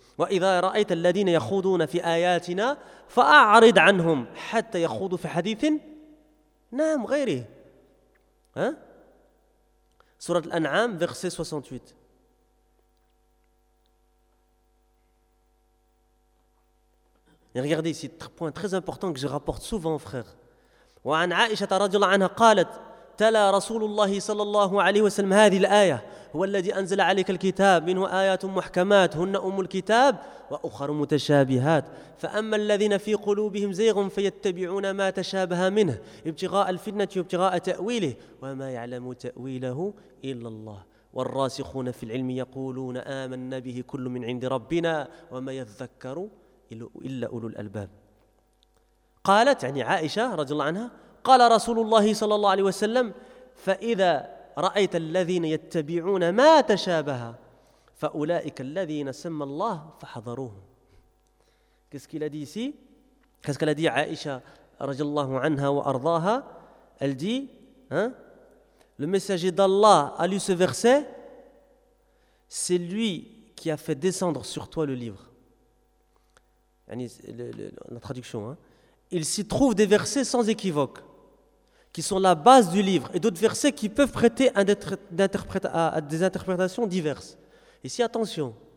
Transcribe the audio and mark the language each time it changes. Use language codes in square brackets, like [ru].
[ar] وَإِذَا رَأَيْتَ الَّذِينَ يَخُوضُونَ فِي آيَاتِنَا فَأَعْرِضْ عَنْهُمْ حَتَّى يَخُوضُوا فِي حَدِيثٍ نَعَمْ غَيْرِهِ. Hein? [fr] Sourate Al-An'am, verset 68. Et regardez ici, un point très important que je rapporte souvent, frère. [ar] وعن عائشة رضي الله عنها قالت تلا رسول الله صلى الله عليه وسلم هذه الآية هو الذي أنزل عليك الكتاب منه آيات محكمات هن أم الكتاب وأخر متشابهات فأما الذين في قلوبهم زيغ فيتبعون ما تشابه منه ابتغاء الفتنة وابتغاء تأويله وما يعلم تأويله إلا الله والراسخون في العلم يقولون آمنا به كل من عند ربنا وما يذكر إلا أولو الألباب. قالت يعني عائشة رضي الله عنها قال رسول الله صلى الله عليه وسلم فإذا رأيت الذين يتبعون ما تشابه فأولئك الذين سمى الله فحذروهم. [fr] Qu'est-ce qu'il a dit ici? Qu'est-ce qu'elle a dit عائشة [ar] رضي الله عنها وأرضاها? [fr] Elle dit, hein? Le messager d'Allah a lu ce verset, c'est lui qui a fait descendre sur toi le livre. la traduction, hein. Il s'y trouve des versets sans équivoque, qui sont la base du livre, et d'autres versets qui peuvent prêter à des interprétations diverses. Ici, attention.